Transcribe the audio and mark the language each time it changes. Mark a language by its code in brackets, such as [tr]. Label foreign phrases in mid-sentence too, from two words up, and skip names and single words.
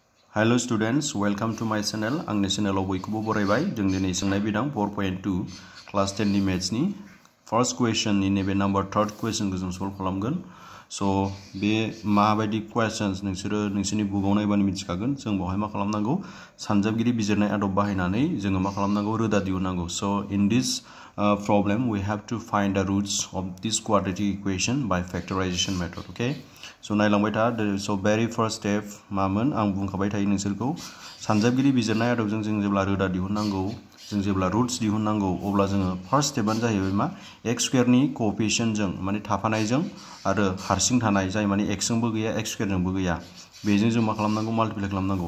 [en] Hello students, welcome to my channel. [brx] आंनि चेनेलाव बयखौबो बरायबाय। जों दिनै सोंनाय बिदां 4.2 क्लास 10 नि मैथ्स नि [en] first question [brx] नि नैबे [en] number 3rd question [brx] खौ जों सल्व खालामगोन। सो बे माबायदि क्वेश्चन्स नोंसोरनि बुकआव नायबानो मिथिखागोन। जों बेवहाय मा खालामनांगौ सानजाबगिरि बिजिरनाय आदब बाहायनानै जोङो मा खालामनांगौ रोदा दिहुननांगौ। [en] so in this problem we have to find the roots of this quadratic equation by factorization method. Okay, so [brx] नायलांबाय था। [en] So very first step [brx] मामोन आं बुंखाबाय थायो नोंसोरखौ सानजाबगिरि बिजिरनाय आदबजों जों जेब्ला रोदा दिहुननांगौ जों जेब्ला रुट्स दिहुननांगौ अब्ला जोङो [en] first stepआनो [brx] जाहैबाय मा [en] x square नि coefficientजों [brx] माने थाफानायजों आरो हारसिं थानाय जाय माने x जोंबो गैया [en] x square [brx] जोंबो गैया बेजों जों मा खालामनांगौ माल्टिप्लाइ खालामनांगौ।